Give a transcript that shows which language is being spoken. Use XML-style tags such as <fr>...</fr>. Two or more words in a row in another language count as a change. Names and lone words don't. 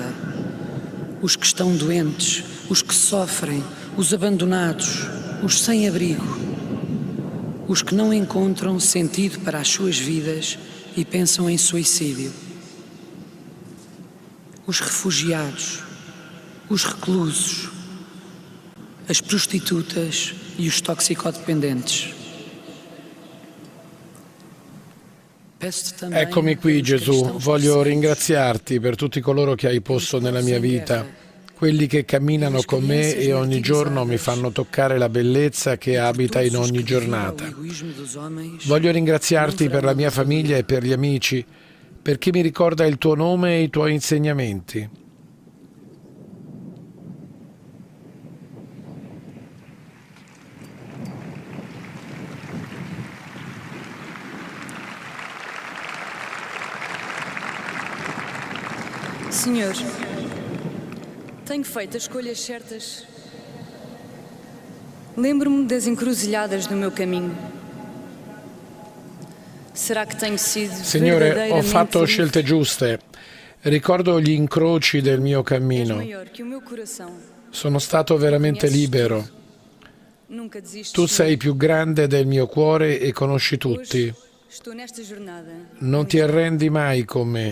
<pt>os que estão doentes, os que sofrem, os abandonados, os sem abrigo, os que não encontram sentido para as suas vidas e pensam em suicídio, os refugiados, os reclusos, as prostitutas e os toxicodependentes.</pt> <it>Eccomi qui, Gesù. Voglio ringraziarti per tutti coloro che hai posto nella mia vita, quelli che camminano con me e ogni giorno mi fanno toccare la bellezza che abita in ogni giornata. Voglio ringraziarti per la mia famiglia e per gli amici, per chi mi ricorda il tuo nome e i tuoi insegnamenti.</it> <pt>Senhor, tenho feito as escolhas certas. Lembro-me das encruzilhadas do meu caminho. Será che tenho sido</pt> <it>Signore, ho fatto scelte giuste. Ricordo gli incroci del mio cammino. Sono stato veramente libero. Tu sei più grande del mio cuore e conosci tutti. Non ti arrendi mai con me.</it>